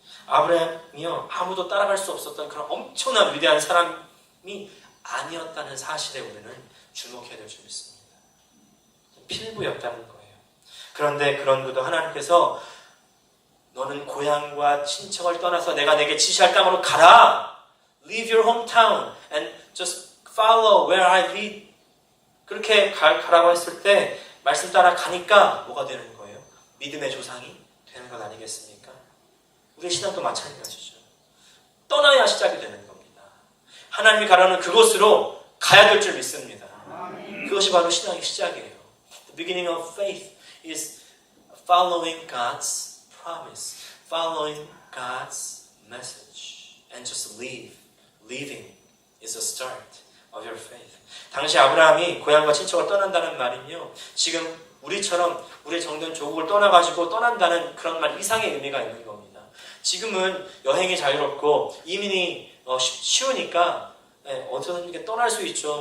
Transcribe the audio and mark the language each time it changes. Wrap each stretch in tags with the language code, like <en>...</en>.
<ko>아브라함이요 아무도 따라갈 수 없었던 그런 엄청난 위대한 사람이 아니었다는 사실에 우리는 주목해야 될 줄 믿습니다. 필부였다는 거예요. 그런데 그런 그도 하나님께서 너는 고향과 친척을 떠나서 내가 내게 지시할 땅으로 가라.</ko> <en>Leave your hometown and just follow where I lead.</en> <ko>그렇게 가라고 했을 때 말씀 따라 가니까 뭐가 되는 거예요? 믿음의 조상이 되는 것 아니겠습니까? 우리의 신앙도 마찬가지죠. 떠나야 시작이 되는 겁니다. 하나님이 가라는 그곳으로 가야 될 줄 믿습니다. 그것이 바로 신앙의 시작이에요.</ko> <en>The beginning of faith is following God's promise, following God's message, and just leave. Leaving is a start. of your faith.</en> <ko>당시 아브라함이 고향과 친척을 떠난다는 말은요, 지금 우리처럼 우리의 정든 조국을 떠나가지고 떠난다는 그런 말 이상의 의미가 있는 겁니다. 지금은 여행이 자유롭고 이민이 쉬우니까 어디서든 떠날 수 있죠.</ko>